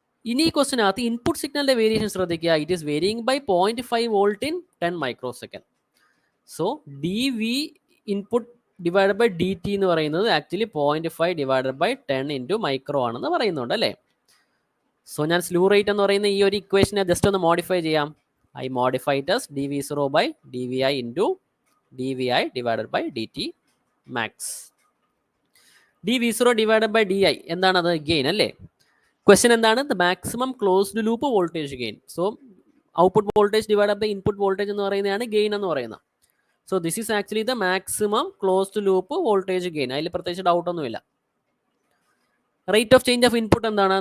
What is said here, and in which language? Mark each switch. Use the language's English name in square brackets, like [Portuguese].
[Malayalam] ഇനി ഈ ക്വസ്റ്റിനകത്ത് ഇൻപുട്ട് സിഗ്നലിന്റെ വേരിയേഷൻ ശ്രദ്ധിക്കുക. [English] It is varying by 0.5 volt in 10 microsecond. [Malayalam] So DV input divided by DT എന്ന് പറയുന്നത് actually 0.5 divided by 10 into micro ആണെന്ന് പറയുന്നുണ്ട് അല്ലേ. സോ ഞാൻ സ്ലൂ റേറ്റ് എന്ന് പറയുന്ന ഈ ഒരു ഇക്വേഷനെ ജസ്റ്റ് ഒന്ന് മോഡിഫൈ ചെയ്യാം. [English] I modify it as dV0 by dVi into dVi divided by dt max. [Malayalam] dV0 divided by di എന്താണത്? ഗെയിൻ അല്ലേ. ക്വസ്റ്റ്യൻ എന്താണ്? [English] The maximum closed loop voltage gain. [Malayalam] So output voltage divided by input voltage എന്ന് പറയുന്നതാണ് gain എന്ന് പറയുന്നത്. [English] So this is actually the maximum closed loop voltage gain. [Malayalam] അതിൽ പ്രത്യേകിച്ച് doubt ഒന്നുമില്ല. Rate of change of input എന്താണ്?